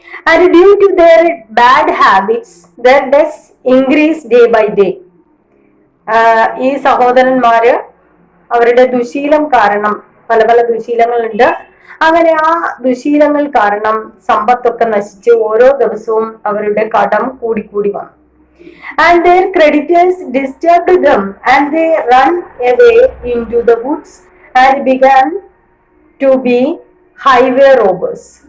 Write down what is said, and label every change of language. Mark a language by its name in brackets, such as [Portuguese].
[English] And due to their bad habits, their debts increased day by day. [Malayalam] ഈ സഹോദരന്മാര് അവരുടെ ദുശീലം കാരണം പല ദുശീലങ്ങളുണ്ട്. അങ്ങനെ ആ ദുശീലങ്ങൾ കാരണം സമ്പത്തൊക്കെ നശിച്ച് ഓരോ ദിവസവും അവരുടെ കടം കൂടി വന്നു. [English] And their creditors disturbed them, and they ran away into the woods and began to be highway robbers.